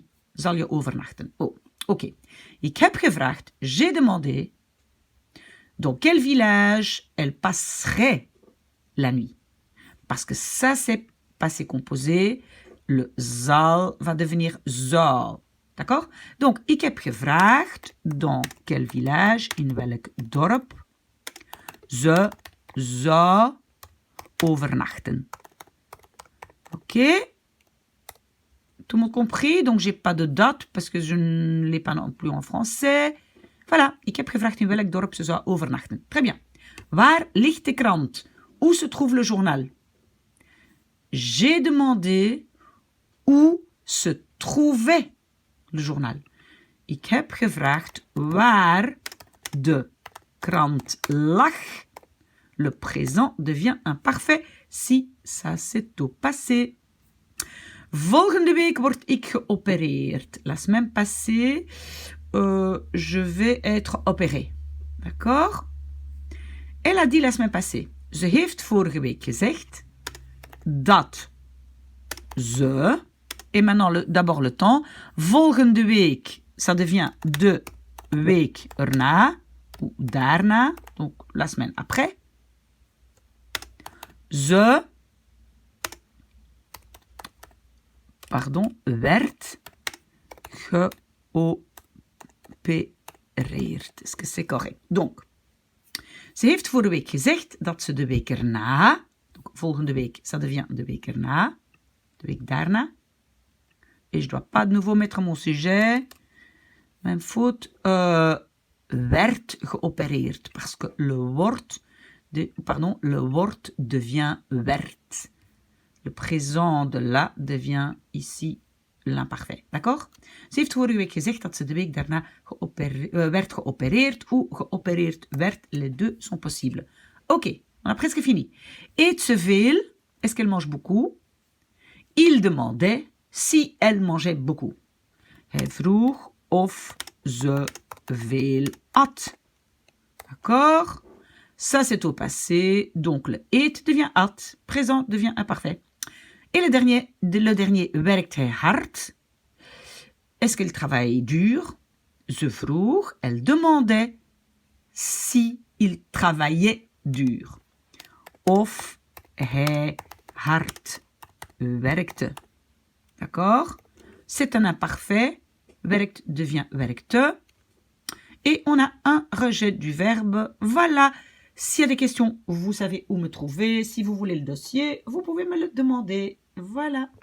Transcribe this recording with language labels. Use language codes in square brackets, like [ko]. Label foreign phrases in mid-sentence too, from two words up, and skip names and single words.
[nl] Zal je overnachten? Oh, ok. Ik heb gevraagd, [fr] j'ai demandé, dans quel village elle passerait la nuit? Parce que ça, c'est passé composé. Le zal va devenir zal. D'accord? Donc, [nl] ik heb gevraagd, [fr] dans quel village, [nl] in welk dorp, ze zou overnachten. [fr] Ok? Tout le monde compris? Donc, j'ai pas de date parce que je ne l'ai pas non plus en français. Voilà. [nl] Ik heb gevraagd in welk dorp ze zou overnachten. [fr] Très bien. [nl] Waar ligt de krant? [fr] Où se trouve le journal? J'ai demandé où se trouvait le journal. [nl] Ik heb gevraagd waar de krant lag. [fr] Le présent devient imparfait si ça c'est au passé. [nl] Volgende week word ik geopereerd. [fr] La semaine passée, je vais être opéré. D'accord? Elle a dit la semaine passée. [nl] Ze heeft vorige week gezegd dat ze, [fr] et maintenant d'abord le temps, [nl] volgende week, [fr] ça devient [nl] de week erna, [fr] ou daarna, donc la semaine après. [nl] Ze, werd geopereerd. [fr] Est-ce que c'est correct? Donc, [nl] ze heeft vorige week gezegd dat ze de week erna, donc volgende week, [fr] ça devient [nl] de week erna, de week daarna. [fr] Et je dois pas de nouveau mettre mon sujet. [nl] Mijn faute, werd geopereerd. [fr] Parce que le woord devient werd. Le présent de la devient ici l'imparfait. D'accord? [nl] Ze heeft vorige week gezegd dat ze de week daarna werd geopereerd ou geopereerd werd. [fr] Les deux sont possibles. Ok, on a presque fini. [nl] Eet ze veel? [fr] Est-ce qu'elle mange beaucoup? Il demandait si elle mangeait beaucoup. [nl] Hij vroeg of ze veel at. [fr] D'accord? Ça, c'est au passé. Donc, le eet devient at. Présent devient imparfait. Et le dernier, [nl] werkt hij hard? [fr] Est-ce qu'elle travaille dur? [nl] Ze vroeg, [fr] elle demandait si il travaillait dur. [nl] Of hij hard werkte. [fr] D'accord? C'est un imparfait. Werkt devient werkte. Et on a un rejet du verbe. Voilà. S'il y a des questions, vous savez où me trouver. Si vous voulez le dossier, vous pouvez me le demander. Voilà.